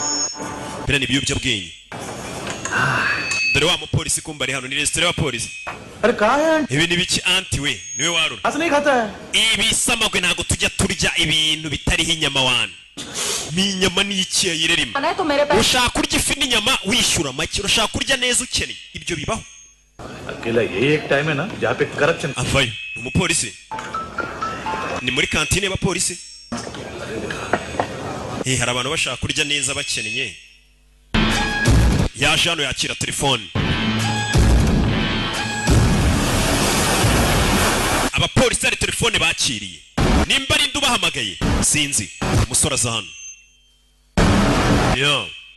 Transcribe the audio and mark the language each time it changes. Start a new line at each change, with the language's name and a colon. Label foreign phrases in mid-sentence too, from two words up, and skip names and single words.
Kinyarwanda: ni ibiyobyabwenge dore wa mupolisi kumba ari hano ni resitora y'abapolisi ibi ni biki anti we niwe warura ibi samagwe ntabwo tujya turya ibintu bitariho inyama wana ni inyama n'iki yayirerimo ushaka kurya ifi n'inyama wishyura make urashaka kurya neza ukeneye ibyo bibaho
Hindi: अकेला ये एक टाइम है ना जहाँ पे करप्शन
Kinyarwanda: avayo ni umupolisi ni muri kantine y'abapolisi hari abantu bashaka kurya neza bakeneye yaje hano yakira telefone abapolisi hari telefone bakiriye nimba ari ndubahamagaye sinzi umusore aza hano yo